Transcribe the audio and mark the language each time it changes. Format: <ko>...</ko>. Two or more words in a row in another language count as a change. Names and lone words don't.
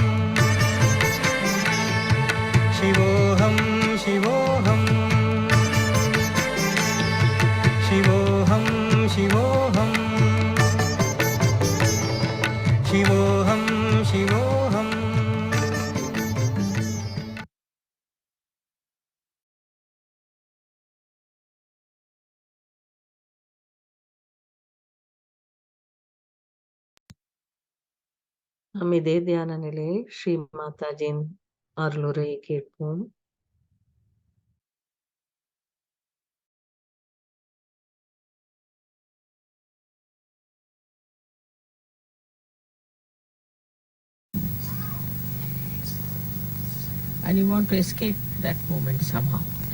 <sa>शिवोऽहं शिवोऽहं शिवोऽहं शिवोऽहं शिवोऽहं शिवोऽहम्</sa> <ta>நாம் இதே தியான நிலையில் ஸ்ரீ மாதாஜியின் அருளுரையை கேட்போம்.</ta> <en>And you want to escape that moment somehow.</en>